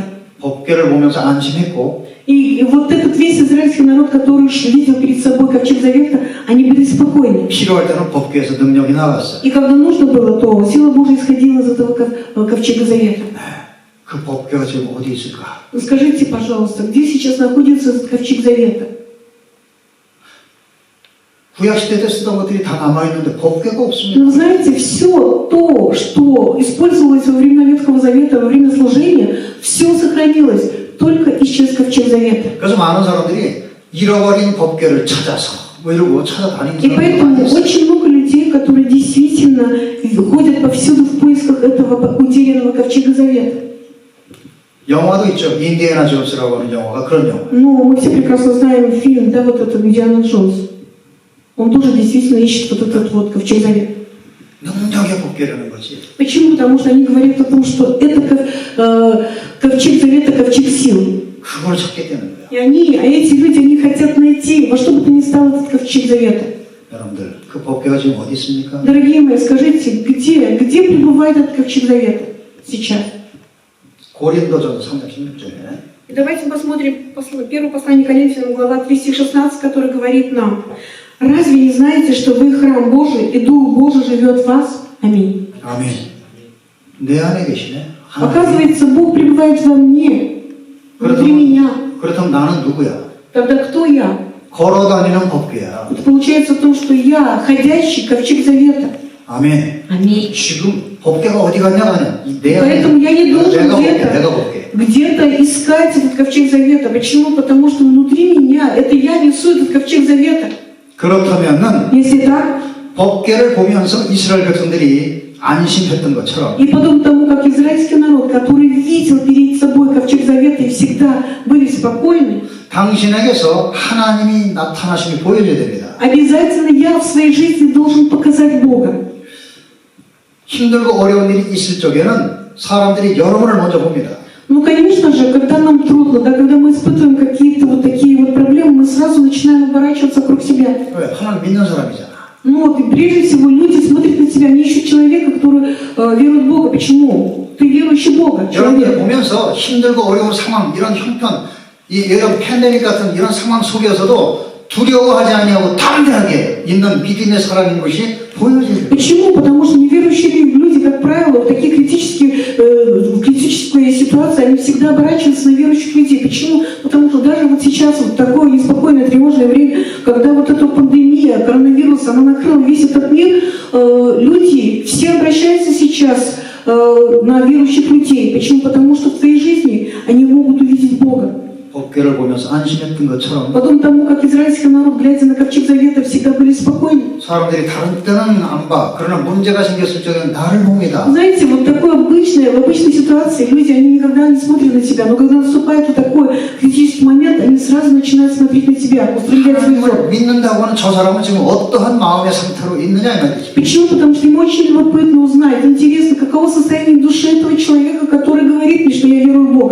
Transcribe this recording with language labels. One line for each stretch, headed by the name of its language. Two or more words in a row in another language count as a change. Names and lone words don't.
Korean: 법궤를 보면서 안심했고
Russian: И вот этот весь израильский народ, который видел перед собой ковчег завета, они были спокойны.
Korean: 필요할 때는 법궤에서 능력이 나왔어요.
Russian: И когда нужно было, то сила Божия исходила из этого ковчега завета.
Korean: 그 법궤가 지금 어디 있을까?
Russian: Скажите, пожалуйста, где сейчас находится этот ковчег завета?
Korean: 구약시대 때 쓰던 것들이 다 남아있는데 법궤가 없습니다.
Russian: Но знаете, все то, что использовалось во времена Ветхого Завета, во время служения, все сохранилось, только исчез ковчег завета.
Korean: 그래서 많은 사람들이 잃어버린 법궤를 찾아서 뭐 이러고 찾아다니는
Russian: И
Korean: 사람들이
Russian: поэтому
Korean: 많이 있어요.
Russian: очень много людей, которые действительно ходят повсюду в поисках этого утерянного ковчега завета.
Korean: 영화도 있죠. 인디애나 존스라고 하는 영화가 그런 영화.
Russian: Но мы все прекрасно знаем фильм, да, вот этот Индиана Джонс. Он тоже действительно ищет вот этот вот ковчег завета.
Korean: 능력의 법궤라는 거지.
Russian: Почему? Потому что они говорят о том, что это ковчег завета, ковчег силы.
Korean: 그걸 찾게 되는 거야.
Russian: И эти люди, они хотят найти, во что бы то ни стало этот ковчег завета.
Korean: 여러분들, 그 법궤가 지금 어디 있습니까?
Russian: Дорогие мои, скажите, где пребывает этот ковчег завета сейчас?
Korean: 고린도전서 3장 16절에
Russian: И давайте посмотрим первое послание Коринфянам, глава 3, стих 16, который говорит нам: «Разве не знаете, что вы храм Божий, и Дух Божий живет в вас?» Аминь.
Korean: 아멘. 내 안에 계시네.
Russian: Оказывается, Бог пребывает во мне, внутри меня.
Korean: 그렇다면 나는 누구야?
Russian: Тогда кто я?
Korean: 걸어다니는 법궤야.
Russian: Это получается в том, что я ходящий ковчег завета.
Korean: 아멘.
Russian: Аминь.
Korean: 지금 법궤가 어디 갔냐가 아니야. 내 안에
Russian: Поэтому я не должен
Korean: 내가 법궤,
Russian: где-то
Korean: 내가 법궤.
Russian: где-то искать этот ковчег завета. Почему? Потому что внутри меня, это я несу этот ковчег завета.
Korean: 그렇다면은
Russian: Если так,
Korean: 법궤를 보면서 이스라엘 백성들이 안심했던 것처럼
Russian: и подобно тому, как израильский народ, который видел перед собой ковчег завета и всегда были спокойны,
Korean: 당신에게서 하나님이 나타나심이 보여져야 됩니다.
Russian: обязательно я в своей жизни должен показать Бога.
Korean: 힘들고 어려운 일이 있을 적에는 사람들이 여러분을 먼저 봅니다.
Russian: Ну, конечно же, когда нам трудно, да, когда мы испытываем какие-то вот такие вот проблемы, мы сразу начинаем оборачиваться вокруг себя.
Korean: 왜? 하나님 믿는 사람이잖아.
Russian: Ну вот, и прежде всего люди смотрят на тебя, они ищут человека, который верует в Бога. Почему? Ты верующий в Бога,
Korean: 여러분들
Russian: человек.
Korean: 보면서 힘들고 어려운 상황, 이런 형편, 이런 팬데믹 같은 이런 상황 속에서도 두려워하지 아니하고 담대하게 있는 믿음의 사람인 것이 보여져요.
Russian: Почему? Потому что неверующие люди, как правило, в такие критические ситуации, они всегда оборачиваются на верующих людей. Почему? Потому что даже вот сейчас, вот такое неспокойное, тревожное время, когда вот эта пандемия, коронавирус, она накрыла весь этот мир, люди все обращаются сейчас на верующих людей. Почему? Потому что в своей жизни они могут увидеть Бога.
Korean: 법궤를 보면서 안심했던 것처럼
Russian: Подобно тому, как израильский народ, глядя на ковчег завета, всегда были спокойны.
Korean: 사람들이 다른 때는 안 봐. 그러나 문제가 생겼을 적에는 나를 봅니다.
Russian: Знаете, вот такое обычное, в обычной ситуации люди, они никогда не смотрят на тебя, но когда наступает вот такой критический момент, они сразу начинают смотреть на тебя, устремлять свой взор.
Korean: 하나님을 믿는다고 하는 저 사람은 지금 어떠한 마음의 상태로 있느냐 이 말이지.
Russian: Почему? Потому что ему очень любопытно узнать, интересно, каково состояние души этого человека, который говорит мне, что я верую в Бога.